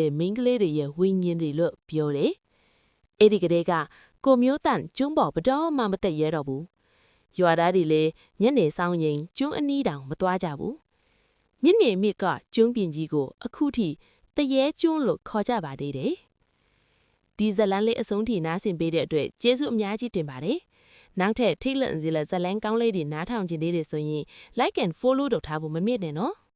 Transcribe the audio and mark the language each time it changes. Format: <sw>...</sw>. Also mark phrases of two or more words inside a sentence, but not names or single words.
<my>တဲ့မင်းကလေးတွေရဲ့ဝိညာဉ်တွေလို့ပြောတယ်။အဲ့ဒီကလေးကကိုမျိုးတန့်ကျွန်းပေါ်ဘတော်မှမသက်ရဲတော့ဘူး။ရွာသားတွေလည်းညနေဆောင်ရင်ကျွန်းအနီးတောင်မသွားကြဘူး။မြင့်နေမြစ်ကကျွန်းပြင်ကြီးကိုအခုထိတရေကျွန်းလို့ခေါ်ကြပါသေးတယ်။ဒီဇလန်းလေးအဆုံးထိနားဆင်ပေးတဲ့အတွက်ကျေးဇူးအများကြီးတင်ပါတယ်။နောက်ထပ်ထိတ်လန့်စေတဲ့ဇလန်းကောင်းလေးတွေနားထောင်ခြင်းလေးတွေဆိုရင်</my> <en>like and follow</en> <my>လုပ်ထားဖို့မမေ့နဲ့နော်။</my>